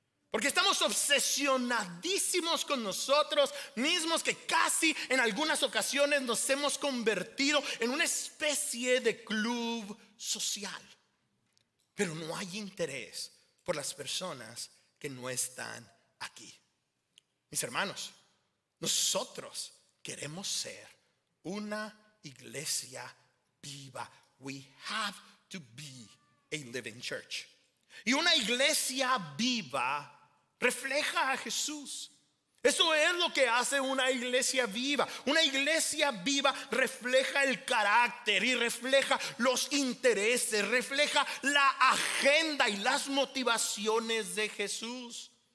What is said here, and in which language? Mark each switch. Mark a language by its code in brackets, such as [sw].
[es] Porque estamos obsesionadísimos con nosotros mismos, que casi en algunas ocasiones nos hemos convertido en una especie de club social. Pero no hay interés por las personas que no están aquí. Mis hermanos, nosotros queremos ser una iglesia viva. [en] We have to be a living church. [es] Y una iglesia viva refleja a Jesús. Eso es lo que hace una iglesia viva. Una iglesia viva refleja el carácter y refleja los intereses, refleja la agenda y las motivaciones de Jesús.